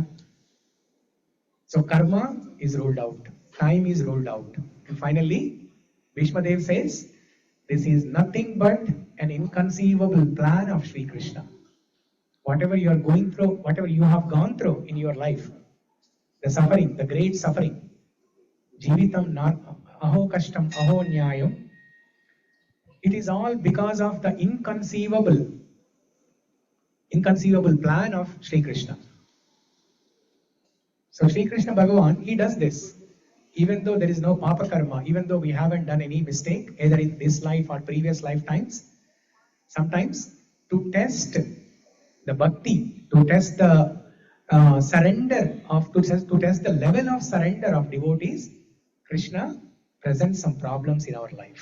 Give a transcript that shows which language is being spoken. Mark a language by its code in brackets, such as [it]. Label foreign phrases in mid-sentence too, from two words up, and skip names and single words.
[en] So karma is ruled out, time is ruled out. And finally, Bhishma Dev says, this is nothing but an inconceivable plan of Sri Krishna. Whatever you are going through, whatever you have gone through in your life, the suffering, the great suffering, [sa] जीवितम् अहो कष्टम् अहो न्यायम्, [en] it is all because of the inconceivable plan of Sri Krishna. So Sri Krishna Bhagavan, he does this. Even though there is no [sa] पाप कर्म, [en] even though we haven't done any mistake, either in this life or previous lifetimes, sometimes to test the bhakti, to test the to test the level of surrender of devotees, Krishna presents some problems in our life.